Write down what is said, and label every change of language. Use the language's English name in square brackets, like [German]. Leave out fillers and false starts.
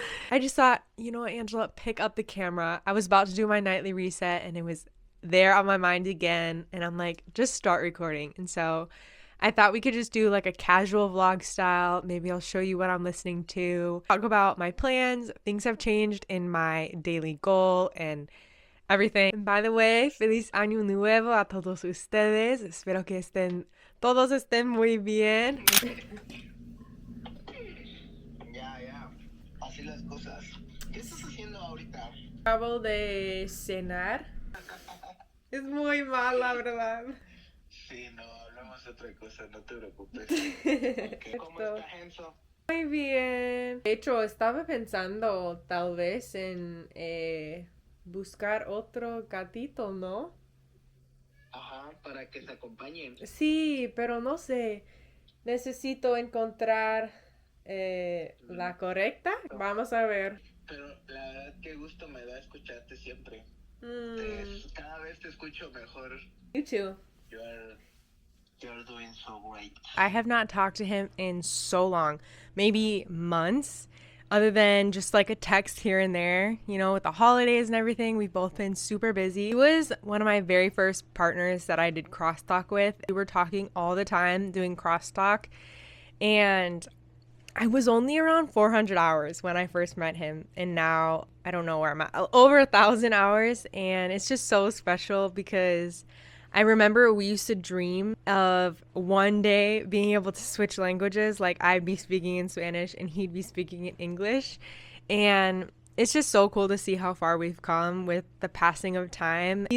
[English] I just thought, you know what, Angela, pick up the camera. I was about to do my nightly reset and it was there on my mind again. And I'm like, just start recording. And so I thought we could just do like a casual vlog style. Maybe I'll show you what I'm listening to, talk about my plans. Things have changed in my daily goal and everything. And by the way, [Spanish] feliz año nuevo a todos ustedes. Espero que todos estén muy bien. Ya, así las cosas. ¿Qué estás haciendo ahorita? Acabo de cenar. Es muy mal, la verdad. Sí, no, hablamos de otra cosa, no te preocupes. Okay. ¿Cómo está Enzo? Muy bien. De hecho, estaba pensando tal vez en buscar otro gatito, ¿no? Ajá, para que te acompañen. Sí, pero no sé. Necesito encontrar la correcta. Vamos a ver. Pero la verdad, qué gusto me da escucharte siempre. Cada vez te escucho mejor. [English] You too. You're doing so great. I have not talked to him in so long, maybe months, other than just like a text here and there. You know, with the holidays and everything, we've both been super busy. He was one of my very first partners that I did crosstalk with. We were talking all the time, doing crosstalk, and I was only around 400 hours when I first met him, and now I don't know where I'm at, over 1,000 hours, and it's just so special because I remember we used to dream of one day being able to switch languages, like I'd be speaking in Spanish and he'd be speaking in English, and it's just so cool to see how far we've come with the passing of time.